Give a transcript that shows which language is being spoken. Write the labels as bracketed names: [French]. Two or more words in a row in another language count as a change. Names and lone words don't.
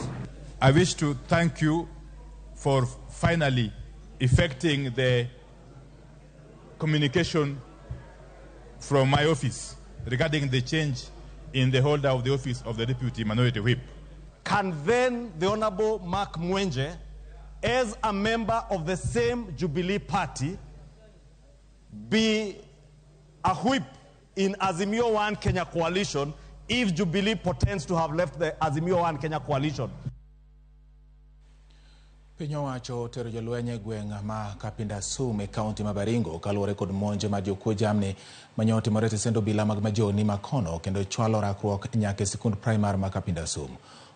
[English] I wish to thank you for finally effecting the communication from my office regarding the change in the holder of the office of the Deputy Minority Whip. Can then the Honorable Mark Mwenje, as a member of the same Jubilee Party, be a whip in Azimio One Kenya coalition if Jubilee pretends to have left the Azimio One Kenya coalition? [Luo (Kenya and Tanzania)] Piny owacho tero jolweny gweng' ma Kapinda Sum e kaunti ma Baringo kaluwore kod monj ma jokuo jamni mane otimore e sendo obila mag majoni makono kendo chwalo rakruok nyaka e sikund primar ma Kapinda Sum.